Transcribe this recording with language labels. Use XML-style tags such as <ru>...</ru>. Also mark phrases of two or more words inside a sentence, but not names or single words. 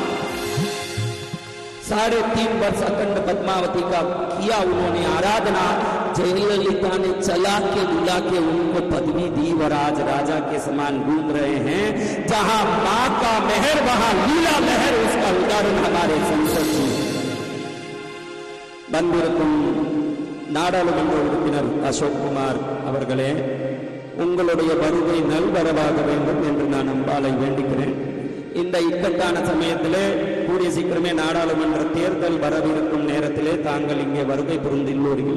<hi>3.5 वर्ष अखंड पद्मावती का किया उन्होंने आराधना। जयललिता ने चला के बुला के उनको पदवी दी और आज राजा के समान घूम रहे हैं। जहां मां का मेहर वहां लीला लहर, उसका उदाहरण हमारे संसद जी।</hi> <ta>ಬಂದಿರುக்கும் நாடாளுமன்ற உறுப்பினர் அசோக் குமார் அவர்களே, உங்களுடைய வருகை நல்வரவாக வேண்டும் என்று நான் அம்பாளை வேண்டுகிறேன். இந்த இக்கட்டான சமயத்திலே கூடிய சீக்கிரமே நாடாளுமன்ற தேர்தல் வரவிருக்கும் நேரத்திலே தாங்கள் இங்கே வருகை புரிந்துள்ளீர்கள்.</ta>